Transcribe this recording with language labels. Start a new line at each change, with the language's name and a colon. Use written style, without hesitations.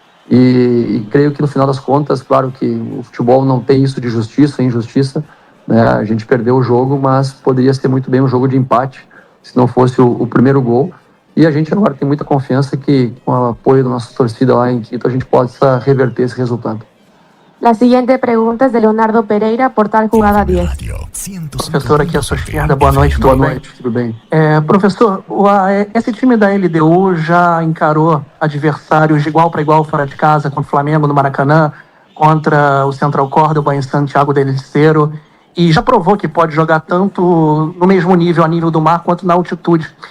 Portuguese: E creio que no final das contas, claro que o futebol não tem isso de justiça e injustiça, né? A gente perdeu o jogo, mas poderia ser muito bem um jogo de empate, se não fosse o primeiro gol. E a gente agora tem muita confiança que, com o apoio da nossa torcida lá em Quito, a gente possa reverter esse resultado.
Spanish: La siguiente pregunta es de Leonardo Pereira, Portal Jugada 10.
Portuguese: Professor, aqui é a sua esquerda. Boa noite, Boa noite, tudo bem? Professor, esse time da LDU já encarou adversários de igual para igual fora de casa, contra o Flamengo no Maracanã, contra o Central Córdoba em Santiago del Estero, e já provou que pode jogar tanto no mesmo nível, a nível do mar, quanto na altitude.